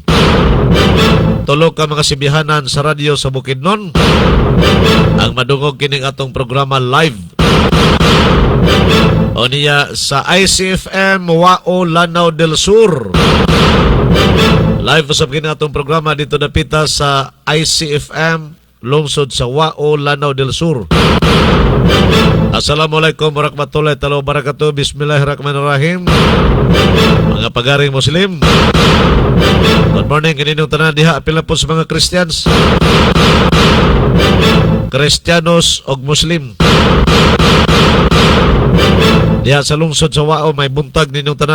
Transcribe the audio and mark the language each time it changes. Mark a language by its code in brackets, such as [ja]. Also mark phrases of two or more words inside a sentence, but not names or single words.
[ceb] Tulo ka mga sibihanan sa radyo sa Bukidnon ang madungog kining atong programa live O niya sa ICFM Wao Lanao del Sur. Live usab kini atong programa dito napita sa ICFM lungsod sa Wao Lanao del Sur. [ar] السلام عليكم ورحمة الله تعالى وبركاته. بسم الله الرحمن الرحيم. [ceb] Mga pagaring Muslim. [en] Good morning [ceb] kaninong tanan diha apil na po sa mga Christians. Kristiyanos og Muslim. Diha sa lungsod sa Wao may buntag ninyong tanan.